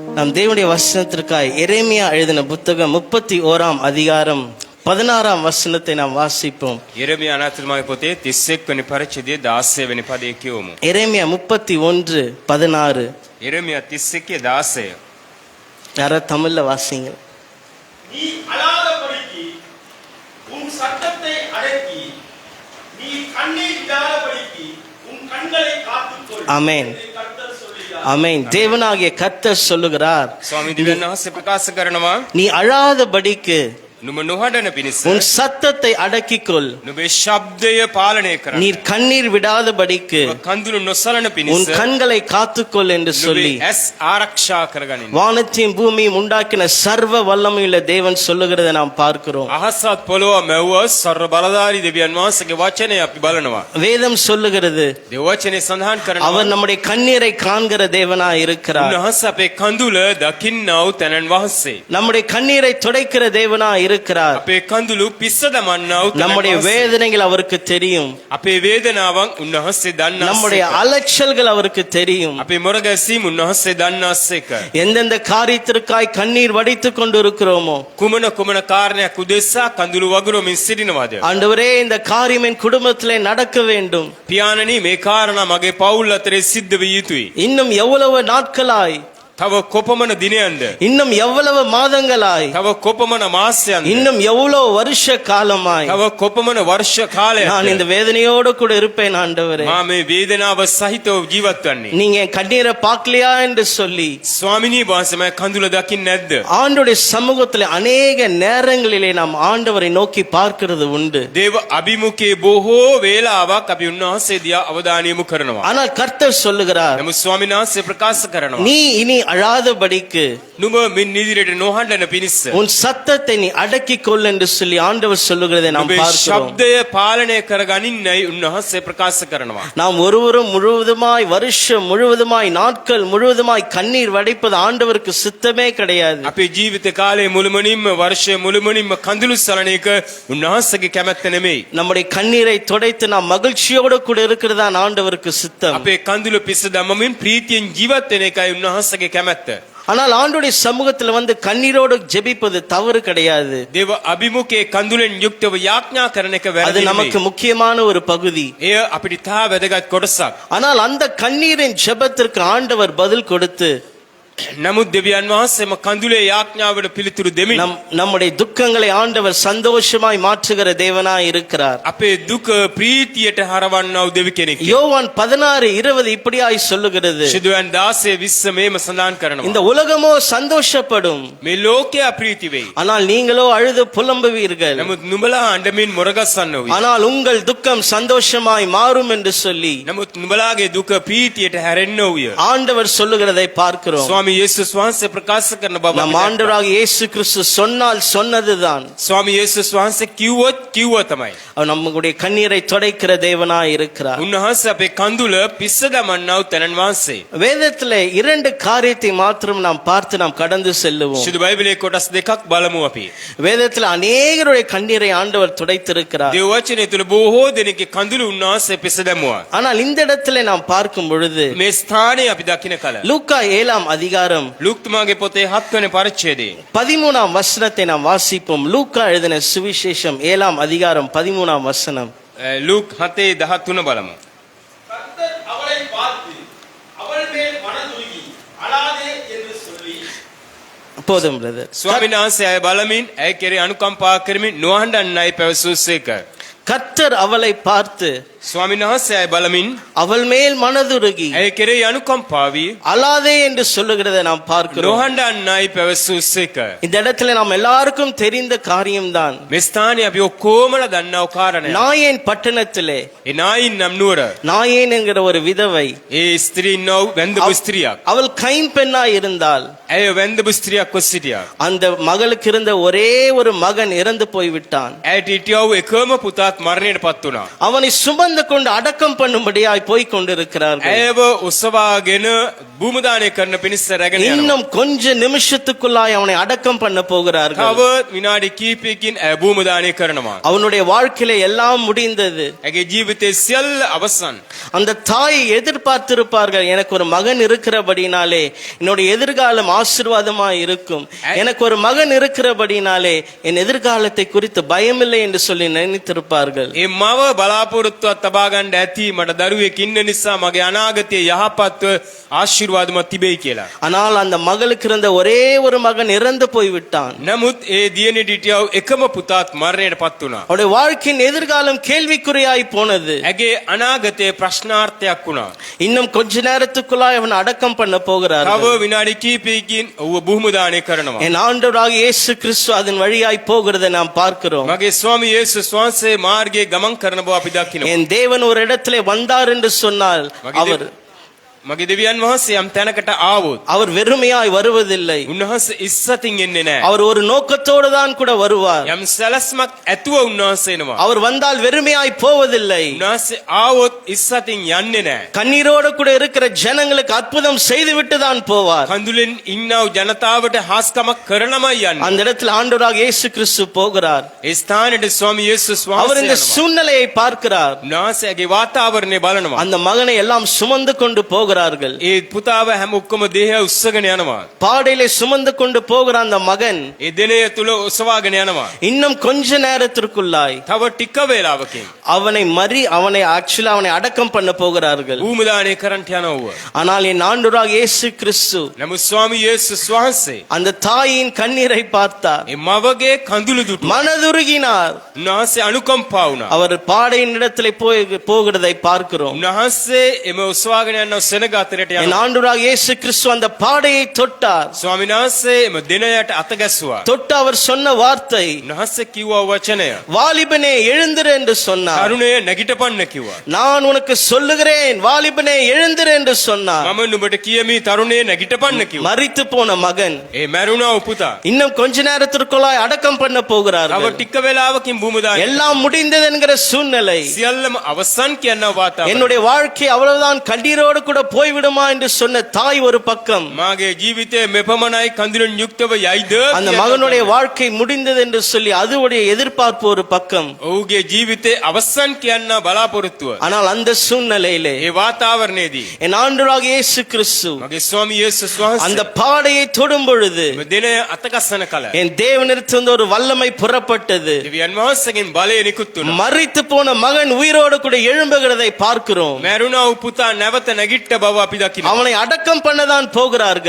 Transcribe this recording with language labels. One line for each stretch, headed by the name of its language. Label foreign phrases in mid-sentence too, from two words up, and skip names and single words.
Tamil: நம் தேவனுடைய வசனத்திற்காய் எரேமியா எழுதின புத்தகம் 31ஆம் அதிகாரம் 16ஆம் வசனத்தை நாம் வாசிப்போம்.
Sinhala: යෙරමියා අනාථමාගේ පොතේ 31 වෙනි පරිච්ඡේදයේ 16 වෙනි පදයේ කියවමු.
Tamil: எரேமியா 31:16.
Sinhala: යෙරමියා 31:16.
Tamil: யாரா தமிழ்ல வாசிங்க. நீ அழாதபடிக்கு உன் சத்தத்தை அடக்கி, நீ கண்ணீர் விடாதபடிக்கு உன் கண்களை காத்துக்கொள். ஆமென். என்று கர்த்தர் சொல்லுகிறார். ஆமென். தேவனாகிய கர்த்தர் சொல்லுகிறார்,
Sinhala: ස්වාමීන් වහන්සේ ප්‍රකාශ කරනවා
Tamil: நீ அழாதபடிக்கு
Sinhala: නුඹ නොහඬන පිණිස
Tamil: உன் சத்தத்தை அடக்கிக்கொள்,
Sinhala: නුඹේ ශබ්දය පාලනය කරන්න.
Tamil: நீர் கண்ணீர் விடாதபடிக்கு
Sinhala: නුඹ කඳුළු නොසලන
Tamil: உன்
Sinhala: පිණිස
Tamil: கண்களை காத்துக்கொள் என்று சொல்லி
Sinhala: නුඹේ ඇස් ආරක්ෂා කරගනින්න.
Tamil: வானத்தையும் பூமியும் உண்டாக்கின சர்வ வல்லமையுள்ள தேவன் சொல்லுகிறதை நாம் பார்க்கிறோம்.
Sinhala: අහසත් පොළොව මැව්ව සර්ව බලධාරී දෙවියන් වහන්සේගේ වචනය අපි බලනවා.
Tamil: வேதம் சொல்லுகிறது,
Sinhala: දේව වචනේ සඳහන් කරනවා
Tamil: அவர் நம்முடைய கண்ணீரை காண்கிற தேவனாய் இருக்கிறார்.
Sinhala: උන්වහන්සේ අපේ කඳුල දකින්නව තැනන් වහන්සේ.
Tamil: நம்முடைய கண்ணீரை துடைக்கிற தேவனாய் இருக்கிறார்.
Sinhala: අපේ කඳුළු පිස්ස දමන්නව
Tamil: நம்முடைய வேதனைகள் அவருக்கு தெரியும்.
Sinhala: අපේ වේදනාවන් උන්වහන්සේ දන්නා.
Tamil: நம்முடைய அலைச்சல்கள் அவருக்கு தெரியும்.
Sinhala: අපේ මොරගැසීම් උන්වහන්සේ දන්නාසේක.
Tamil: எந்தெந்த காரியத்திற்காய் கண்ணீர் வடித்துக் கொண்டிருக்கிறோமோ,
Sinhala: කුමන කුමන කාරණයක් උදෙසා කඳුළු වගුරමින් සිටිනවද?
Tamil: ஆண்டவரே இந்த காரியம் என் குடும்பத்திலே நடக்க வேண்டும்.
Sinhala: පියාණනි මේ කාරණා මගේ පවුල් අතරේ සිද්ධ විය යුතුයි.
Tamil: இன்னும் எவ்வளவு நாட்களாய்,
Sinhala: තව කොපමණ දිනයන්ද?
Tamil: இன்னும் எவ்வளவு மாதங்களாய்,
Sinhala: තව කොපමණ මාසයන්ද?
Tamil: இன்னும் எவ்வளவு வருஷ காலமாய்
Sinhala: තව කොපමණ වර්ෂ
Tamil: நான் இந்த
Sinhala: කාලයක්ද?
Tamil: வேதனையோடு கூட இருப்பேன் ஆண்டவரே.
Sinhala: මා මේ වේදනාව සහිතව ජීවත් වන්නේ.
Tamil: நீங்க என் கண்ணீரை பார்க்கலையா என்று சொல்லி
Sinhala: ස්වාමිනී වහන්සේ මම කඳුල දකින්නේ නැද්ද?
Tamil: ஆண்டுடைய சமூகத்தில் அநேக நேரங்களிலே நாம் ஆண்டவரை நோக்கி பார்க்கிறது உண்டு.
Sinhala: දේව අභිමුඛයේ බොහෝ වේලාවක් අපි උන්වහන්සේ දිහා අවධානය යොමු කරනවා.
Tamil: ஆனால் கர்த்தர் சொல்லுகிறார்,
Sinhala: නමුත් ස්වාමීන් වහන්සේ ප්‍රකාශ කරනවා
Tamil: நீ இனி அழாதபடிக்கு
Sinhala: නුඹ මින් ඉදිරියට නොහඬන පිණිස
Tamil: உன் சத்தத்தை நீ அடக்கிக் கொள் என்று சொல்லி ஆண்டவர் சொல்லுகிறதை நாம்
Sinhala: නුඹේ
Tamil: பார்க்கிறோம்.
Sinhala: ශබ්දය පාලනය කරගනින්නයි උන්වහන්සේ ප්‍රකාශ කරනවා.
Tamil: நாம் ஒருவரும் முழுவதுமாய் வருஷம் முழுவதுமாய் நாட்கள் முழுவதுமாய் கண்ணீர் வடிப்பது ஆண்டவருக்கு சித்தமே கிடையாது.
Sinhala: අපේ ජීවිත කාලයේ මුළුමනින්ම වර්ෂය මුළුමනින්ම කඳුළු සලන එක උන්වහන්සේගේ කැමැත්ත නෙමෙයි.
Tamil: நம்முடைய கண்ணீரை துடைத்து நாம் மகிழ்ச்சியோடு கூட இருக்கிறதா ஆண்டவருக்கு சித்தம்.
Sinhala: අපේ කඳුළු පිස්ස දමමින් ප්‍රීතියෙන් ජීවත් වෙන එකයි උන්වහන්සේගේ කැමැත්ත.
Tamil: ஆனால் ஆண்டுடைய சமூகத்தில் வந்து கண்ணீரோடு ஜெபிப்பது தவறு கிடையாது.
Sinhala: දේව අභිමුඛයේ කඳුලෙන් යුක්තව යාඥා කරන එක
Tamil: அது
Sinhala: වැරදි
Tamil: நமக்கு
Sinhala: නෙමෙයි.
Tamil: முக்கியமான ஒரு பகுதி.
Sinhala: එය අපිට තා වැදගත් කොටසක්.
Tamil: ஆனால் அந்த கண்ணீரின் ஜெபத்திற்கு ஆண்டவர் பதில் கொடுத்து
Sinhala: නමුත් දෙවියන් වහන්සේම කඳුලේ යාඥාවට පිළිතුරු දෙමින්
Tamil: நம்முடைய துக்கங்களை ஆண்டவர் சந்தோஷமாய் மாற்றுகிற தேவனாய் இருக்கிறார்.
Sinhala: අපේ දුක ප්‍රීතියට හරවන්නව දෙවි කෙනෙක්.
Tamil: யோவான் 16:20 இப்படியாய் சொல்லுகிறது,
Sinhala: සිදුවන් 16:20 මේම සඳහන් කරනවා.
Tamil: இந்த உலகமோ சந்தோஷப்படும்,
Sinhala: මේ ලෝකය ප්‍රීති වෙයි.
Tamil: ஆனால் நீங்களோ அழுது புலம்புவீர்கள்.
Sinhala: නමුත් නුඹලා අඬමින් මොරගස්සන්න වෙයි.
Tamil: ஆனால் உங்கள் துக்கம் சந்தோஷமாய் மாறும் என்று சொல்லி
Sinhala: නමුත් නුඹලාගේ දුක ප්‍රීතියට හැරෙන්න ඕය.
Tamil: ஆண்டவர் சொல்லுகிறதை பார்க்கிறோம்.
Sinhala: ස්වාමී යේසුස් වහන්සේ ප්‍රකාශ කරන බව
Tamil: நம் ஆண்டவராக இயேசு கிறிஸ்து சொன்னால் சொன்னதுதான்.
Sinhala: ස්වාමී යේසුස් වහන්සේ කිව්ව තමයි.
Tamil: அவர் நம்முடைய கண்ணீரை துடைக்கிற தேவனாய் இருக்கிறார்.
Sinhala: උන්වහන්සේ අපේ කඳුල පිස්ස දමන්නව තැනන් වහන්සේ.
Tamil: வேதத்திலே 2 காரியத்தை மாத்திரம் நாம் பார்த்து நாம் கடந்து செல்லுவோம்.
Sinhala: සිදු බයිබලයේ කොටස් දෙකක් බලමු අපි.
Tamil: வேதத்தில் அநேகருடைய கண்ணீரை ஆண்டவர் துடைத்திருக்கிறார்.
Sinhala: දේව වචනය තුල බොහෝ දෙනෙක්ගේ කඳුළු උන්වහන්සේ පිස්ස දැමුවා.
Tamil: ஆனால் இந்த இடத்திலே நாம் பார்க்கும் பொழுது
Sinhala: මේ ස්ථානයේ අපි දකින කල
Tamil: லூக்கா 7ஆம் அதிகாரம்
Sinhala: ලූක්තුමාගේ පොතේ 7 වෙනි පරිච්ඡේදයේ
Tamil: 13ஆம் வசனத்தை நாம் வாசிப்போம். லூக்கா எழுதின சுவிசேஷம் 7ஆம் அதிகாரம் 13ஆம் வசனம்.
Sinhala: ලූක් 7:13 බලමු.
Tamil: கர்த்தர் அவளை பார்த்து, அவள் மேல் மனதுருகி அழாதே என்று சொல்லி, போதும் பிரதர்.
Sinhala: ස්වාමීන් වහන්සේ අය බලමින් ඇය කෙරේ අනුකම්පා කරමින් නොහඬන්නයි පැවසුසේක.
Tamil: கர்த்தர் அவளை பார்த்து
Sinhala: ස්වාමීන් වහන්සේ අය බලමින්
Tamil: அவள் மேல் மனதுருகி
Sinhala: ඇය කෙරේ අනුකම්පාවී
Tamil: அழாதே என்று சொல்லுகிறதை நாம் பார்க்கிறோம்.
Sinhala: නොහඬන්නයි පැවසුසේක.
Tamil: இந்த இடத்துல நாம் எல்லாருக்கும் தெரிந்த காரியம்தான்.
Sinhala: මේ ස්ථානයේ අපි ඔක්කොමලා දන්නව කාරණයක්.
Tamil: நாயேன் பட்டணத்திலே
Sinhala: ඒ නායින් නම් නුවර
Tamil: நாயேன் என்கிற ஒரு விதவை,
Sinhala: ඒ ස්ත්‍රී නව වැන්දපු ස්ත්‍රියක්.
Tamil: அவள் கைம்பெண்ணாய் இருந்தால்
Sinhala: ඇය වැන්දපු ස්ත්‍රියක් ව සිටියා.
Tamil: அந்த மகளுக்கு இருந்த ஒரே ஒரு மகன் இறந்து போய்விட்டான்.
Sinhala: ඇයට හිටියව එකම පුතාත් මරණයටපත් වුණා.
Tamil: அவனை சுமந்து கொண்டு அடக்கம் பண்ணும்படியாய் போய் கொண்டிருக்கிறார்கள்.
Sinhala: ඇයව උසවාගෙන භූමදානය කරන පිණිස රැගෙන යනවා.
Tamil: இன்னும் கொஞ்ச நிமிஷத்துக்குள்ளாய் அவனை அடக்கம் பண்ண போகிறார்கள்.
Sinhala: තව විනාඩි කිහිපයකින් භූමදානය කරනවා.
Tamil: அவனுடைய வாழ்க்கையில எல்லாம் முடிந்தது.
Sinhala: ඇගේ ජීවිතයේ සියල්ල අවසන්.
Tamil: அந்த தாய் எதிர்பார்த்திருப்பார்கள், எனக்கு ஒரு மகன் இருக்கிறபடினாலே என்னுடைய எதிர்காலம் ஆசீர்வாதமா இருக்கும், எனக்கு ஒரு மகன் இருக்கிறபடினாலே என் எதிர்காலத்தை குறித்து பயமில்லை என்று சொல்லி நினைத்திருப்பார்கள்.
Sinhala: ඒ මව බලාපොරොත්තුවක් තබා ගන්න ඇති මට දරුවෙක් ඉන්න නිසා මගේ අනාගතය යහපත්ව ආශිර්වාදමත් තිබෙයි කියලා.
Tamil: ஆனால் அந்த மகளுக்கு இருந்த ஒரே ஒரு மகன் இறந்து போய்விட்டான்.
Sinhala: නමුත් ඒ දියණිටියව එකම පුතාත් මරණයටපත් වුණා.
Tamil: அவருடைய வாழ்க்கையின் எதிர்காலம் கேள்விக்குறியாய் போனது.
Sinhala: ඇගේ අනාගතයේ ප්‍රශ්නාර්ථයක් වුණා.
Tamil: இன்னும் கொஞ்ச நேரத்துக்குள்ளாய் அவன் அடக்கம் பண்ண
Sinhala: තව
Tamil: போகிறார்கள்.
Sinhala: විනාඩි කිහිපයකින් ඔහුව භූමදානය කරනවා.
Tamil: என் ஆண்டவராக இயேசு கிறிஸ்து அதன் வழியாய் போகிறதை நாம் பார்க்கிறோம்.
Sinhala: මගේ ස්වාමී යේසුස් වහන්සේ මාර්ගයේ ගමන් කරන බව අපි දකිනවා.
Tamil: என் தேவன் ஒரு இடத்திலே வந்தார் என்று சொன்னால்
Sinhala: මගේ දෙවියන් වහන්සේ යම් තැනකට ආවොත්
Tamil: அவர் வெறுமையாய் வருவதில்லை.
Sinhala: උන්වහන්සේ ඉස්සතින් එන්නේ නැහැ.
Tamil: அவர் ஒரு நோக்கத்தோடு தான் கூட வருவார்.
Sinhala: යම් සැලැස්මක් ඇතුව උන්වහන්සේ එනවා.
Tamil: அவர் வந்தால் வெறுமையாய் போவதில்லை.
Sinhala: උන්වහන්සේ ආවොත් ඉස්සතින් යන්නේ නැහැ.
Tamil: கண்ணீரோடு கூட இருக்கிற ஜனங்களுக்கு அற்புதம் செய்துவிட்டு தான் போவார்.
Sinhala: කඳුලෙන් ඉන්නව ජනතාවට හාස්කමක් කරනමයි යන්නේ.
Tamil: அந்த இடத்தில் ஆண்டவராக இயேசு கிறிஸ்து போகிறார்.
Sinhala: ඒ ස්ථානෙට ස්වාමී යේසුස්
Tamil: அவர்
Sinhala: වහන්සේ
Tamil: இந்த
Sinhala: යනවා.
Tamil: சூழ்நிலையை பார்க்கிறார்.
Sinhala: උන්වහන්සේගේ වාතාවරණය බලනවා.
Tamil: அந்த மகனை எல்லாம் சுமந்து கொண்டு போகிறார்கள்.
Sinhala: ඒ පුතාව හැම ඔක්කොම දේහය උස්සගෙන යනවා.
Tamil: பாடையிலே சுமந்து கொண்டு போகிற அந்த மகன்
Sinhala: ඒ දිනය තුල ඔසවාගෙන යනවා.
Tamil: இன்னும் கொஞ்ச நேரத்திற்குள்ளாய்
Sinhala: තව ටික වේලාවකින්
Tamil: அவனை அடக்கம் பண்ண போகிறார்கள்.
Sinhala: භූමදානය කරන්ට යනවා.
Tamil: ஆனால் என் ஆண்டவராக இயேசு கிறிஸ்து
Sinhala: නමුත් ස්වාමී යේසුස් වහන්සේ
Tamil: அந்த தாயின் கண்ணீரை பார்த்தார்.
Sinhala: ඒ මවගේ කඳුළු දුටු
Tamil: மனதுருகினார்.
Sinhala: උන්වහන්සේ අනුකම්පා වුණා.
Tamil: அவர் பாடையின் இடத்திலே போகிறதை பார்க்கிறோம்.
Sinhala: උන්වහන්සේ එම ඔසවාගෙන යන සෙනග අතරට
Tamil: என்
Sinhala: යනවා.
Tamil: ஆண்டவராக இயேசு கிறிஸ்து அந்த பாடையை தொட்டார்.
Sinhala: ස්වාමීන් වහන්සේ එම දිනයට අත ගැස්සුවා.
Tamil: தொட்டு அவர் சொன்ன வார்த்தை,
Sinhala: උන්වහන්සේ කිව්වා වචනය.
Tamil: வாலிபனே எழுந்திரு என்று சொன்னார்.
Sinhala: තරුණය නැගිටපන්න කිව්වා.
Tamil: நான் உனக்கு சொல்லுகிறேன், வாலிபனே எழுந்திரு என்று சொன்னார்.
Sinhala: මම නුඹට කියමි තරුණය නැගිටපන්න කිව්වා.
Tamil: மரித்து போன மகன்
Sinhala: ඒ මැරුණා පුතා.
Tamil: இன்னும் கொஞ்ச நேரத்திற்குள்ளாய் அடக்கம் பண்ண
Sinhala: තව
Tamil: போகிறார்கள்.
Sinhala: ටික වේලාවකින් භූමදානය
Tamil: எல்லாம் முடிந்தது என்கிற சூழ்நிலை.
Sinhala: සියල්ලම අවසන් කියන වාතාවරණය.
Tamil: என்னுடைய வாழ்க்கை அவ்வளவுதான் கண்ணீரோடு கூட போய்விடுமா என்று சொன்ன தாய் ஒரு பக்கம்,
Sinhala: මාගේ ජීවිතේ මෙපමණයි කඳුලෙන් යුක්තව යයිද
Tamil: அந்த மகனுடைய வாழ்க்கை முடிந்தது என்று சொல்லி அதுவுடைய எதிர்பார்ப்பு ஒரு பக்கம்.
Sinhala: ඔහුගේ ජීවිතේ අවසන් කියන බලාපොරොත්තුව.
Tamil: ஆனால் அந்த சூழ்நிலையிலே
Sinhala: ඒ වාතාවරණයේදී
Tamil: என் ஆண்டவராக இயேசு கிறிஸ்து
Sinhala: මගේ ස්වාමී යේසුස් වහන්සේ
Tamil: அந்த பாடையை தொடும் பொழுது
Sinhala: මේ දිනය අතගස්සන කල
Tamil: என் தேவனிடத்திலிருந்து ஒரு வல்லமை புறப்பட்டது.
Sinhala: දෙවියන් වහන්සේගෙන් බලය නිකුත් වුණා.
Tamil: மரித்து போன மகன் உயிரோடு கூட எழும்புகிறதை பார்க்கிறோம்.
Sinhala: මැරුණා වූ පුතා නැවත නැගිට්ට බව අපි දකිනවා.
Tamil: அவனை அடக்கம் பண்ணதான் போகிறார்கள்.